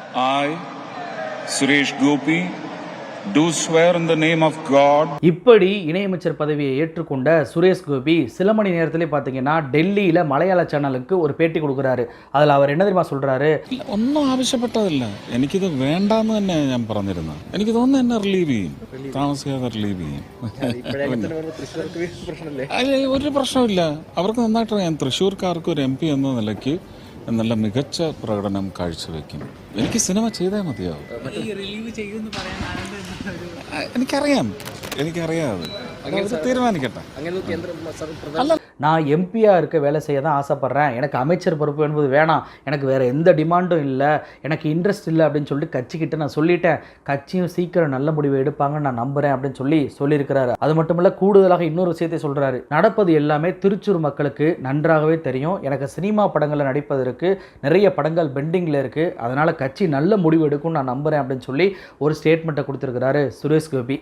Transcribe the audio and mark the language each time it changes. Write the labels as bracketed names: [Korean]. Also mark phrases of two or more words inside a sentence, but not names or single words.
[English] I, Suresh Gopi, do swear in the name of God. [Tamil] இப்படி இணையமைச்சர் பதவியை ஏற்றுக்கொண்ட சுரேஷ் கோபி சில மணி நேரத்திலே பார்த்தீங்கன்னா டெல்லியில் மலையாள சேனலுக்கு ஒரு பேட்டி കൊടുக்குறாரு. அதில் அவர் என்ன தெரியுமா சொல்றாரு? [Malayalam] ഒന്നും ആവശ്യപ്പെട്ടതില്ല, എനിക്കിത് വേണ്ടാന്ന് തന്നെ ഞാൻ പറഞ്ഞിരുന്നു. എനിക്ക് തോന്നുന്നു എന്നെ റിലീവ് ചെയ്യും, താമസിയാതെ റിലീവ് ചെയ്യും. ഒരു പ്രശ്നമില്ല, അവർക്ക് നന്നായിട്ട് ഞാൻ തൃശ്ശൂർക്കാർക്ക് ഒരു MP എന്ന നിലയ്ക്ക് നല്ല മികച്ച പ്രകടനം കാഴ്ചവെക്കും. എനിക്ക് സിനിമ ചെയ്തേ മതിയാവും. എനിക്കറിയാം അത് തീരുമാനിക്കട്ടെ. [Tamil] நான் எம்பியாக இருக்க வேலை செய்ய தான் ஆசைப்பட்றேன், எனக்கு அமைச்சர் பொறுப்பு என்பது வேணாம், எனக்கு வேறு எந்த டிமாண்டும் இல்லை, எனக்கு இன்ட்ரெஸ்ட் இல்லை அப்படின்னு சொல்லிட்டு கட்சிக்கிட்ட நான் சொல்லிட்டேன், கட்சியும் சீக்கிரம் நல்ல முடிவை எடுப்பாங்கன்னு நான் நம்புகிறேன் அப்படின்னு சொல்லியிருக்கிறாரு. அது மட்டும் இல்லை, கூடுதலாக இன்னொரு விஷயத்தை சொல்கிறாரு. நடப்பது எல்லாமே திருச்சூர் மக்களுக்கு நன்றாகவே தெரியும், எனக்கு சினிமா படங்களில் நடிப்பதற்கு நிறைய படங்கள் பெண்டிங்கில் இருக்குது, அதனால் கட்சி நல்ல முடிவு எடுக்கும்னு நான் நம்புகிறேன் அப்படின்னு சொல்லி ஒரு ஸ்டேட்மெண்ட்டை கொடுத்துருக்கிறாரு சுரேஷ் கோபி.